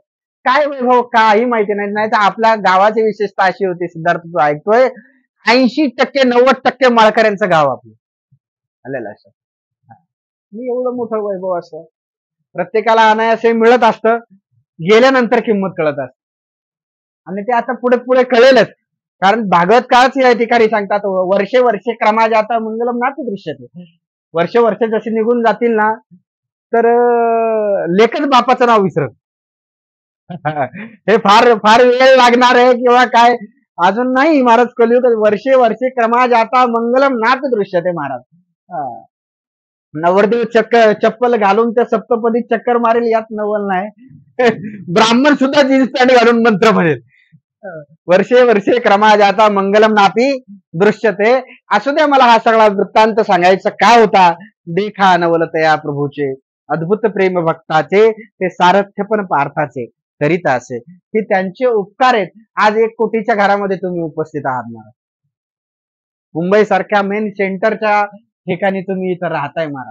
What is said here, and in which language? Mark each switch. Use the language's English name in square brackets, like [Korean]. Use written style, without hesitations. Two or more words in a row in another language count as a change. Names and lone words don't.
[Marathi] काय वैभव काही माहिती नाही. नाही तर आपल्या गावाची विशेषता अशी होती, सिद्धार्थ तू ऐकतोय, 80% 90% माळकऱ्यांचं गाव आपलं. आलं लक्षात. मी एवढं मोठं वैभव असतं, प्रत्येकाला अनायासे मिळत असतं, गेल्यानंतर किंमत कळत असते. आणि ते आता पुढे पुढे कळेलच. कारण भागवत काळच या ठिकाणी सांगतात, [Sanskrit] वर्षे वर्षे क्रमा जाता मंगलम नाती दृश्यते. [Marathi] वर्ष जसे निघून जातील ना, तर लेखच बापाचं नाव विसरत. हे फार फार वेळ लागणार आहे किंवा काय, अजून नाही महाराज. [Sanskrit] कलियुग वर्षे वर्षे क्रमा जाता मंगलम नाथ दृश्यते महाराज. [Marathi] नवरदेव चप्पल घालून त्या सप्तपदी चक्कर मारेल यात नवल नाही. ब्राह्मण सुद्धा [English] jeans pant [Marathi] घालून मंत्र म्हणेल. [Sanskrit] वर्षे वर्षे क्रमा जाता मंगलम नापी दृश्यते. [Marathi] असू द्या, मला हा सगळा वृत्तांत सांगायचा काय होता. देखा नवलतया प्रभूचे, अद्भुत प्रेम भक्ताचे, ते सारथ्य पण पार्थाचे करीत असे. हे त्यांचे उपकार आहेत. आज 1 कोटीच्या घरामध्ये तुम्ही उपस्थित आहात महाराज. मुंबई सारख्या [English] main centerच्या [Marathi] ठिकाणी तुम्ही इथं राहताय महाराज.